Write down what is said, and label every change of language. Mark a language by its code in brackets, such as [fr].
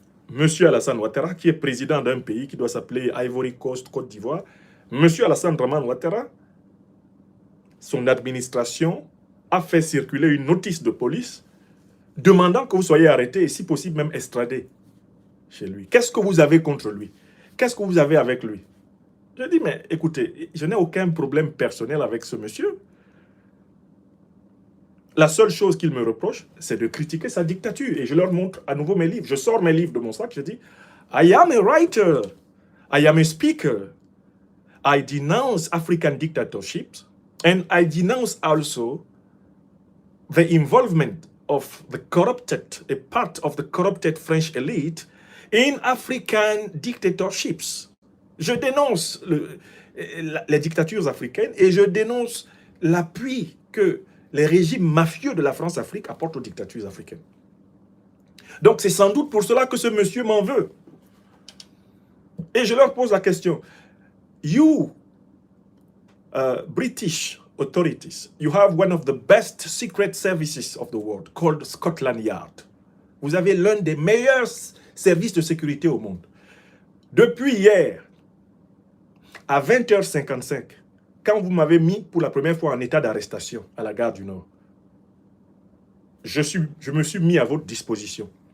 [fr] Monsieur Alassane Ouattara, qui est président d'un pays qui doit s'appeler Ivory Coast, Côte d'Ivoire, Monsieur Alassane Draman Ouattara, son administration a fait circuler une notice de police demandant que vous soyez arrêté et si possible même extradé chez lui. Qu'est-ce que vous avez contre lui? Qu'est-ce que vous avez avec lui? Je dis, mais écoutez, je n'ai aucun problème personnel avec ce monsieur. La seule chose qu'il me reproche, c'est de critiquer sa dictature. Et je leur montre à nouveau mes livres. Je sors mes livres de mon sac, je dis, [en] I am a writer, I am a speaker, I denounce African dictatorships, and I denounce also the involvement of the corrupted, a part of the corrupted French elite in African dictatorships. [fr] Je dénonce les dictatures africaines et je dénonce l'appui que les régimes mafieux de la France-Afrique apportent aux dictatures africaines. Donc c'est sans doute pour cela que ce monsieur m'en veut. Et je leur pose la question. [en] You, British authorities, you have one of the best secret services of the world called Scotland Yard. [fr] Vous avez l'un des meilleurs services de sécurité au monde. Depuis hier, à 20h55, quand vous m'avez mis pour la première fois en état d'arrestation à la gare du Nord, je me suis mis à votre disposition.